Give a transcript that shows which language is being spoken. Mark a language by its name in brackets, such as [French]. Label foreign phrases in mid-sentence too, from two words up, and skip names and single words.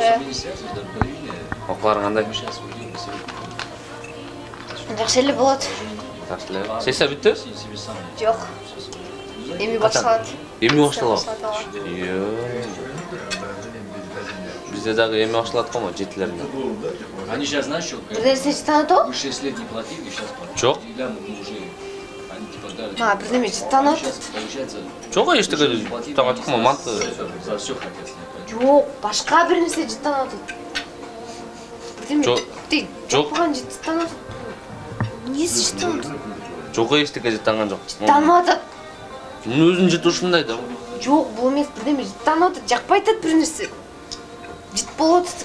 [Kyrgyz] Окууларың кандай? Жакшы эле болот. Жакшы эле. Сессия бүттү? Жок. Эми башталат. Эми башталат? Бизде дагы эми башталат го, 7-лерде. [Russian] Они сейчас знаешь, что? [Kyrgyz] Бир нерсе жыттанат [Russian] Вы 6 лет не платили, сейчас платите. [Kyrgyz] Жок. [Russian] Уже, они типа дарят. [Kyrgyz] Бир неме жыттанат. [Russian] Получается... [Kyrgyz] Жок, эчтеке жыттанат го, манты. [Russian] За все хотят снять. [Kyrgyz] Жок, башка бир нерсе жыттанат. Жок. Жок болгон жыттанат. Эмнеси жыттанат? Жок, эчтеке жыттанган жок. Жыттанып атат. Мунун өзүнүн жытышындай да. Жок, бул эмес, бир неме жыттанып атат. Жакпай атат бир нерсе. Жыт болуп атат.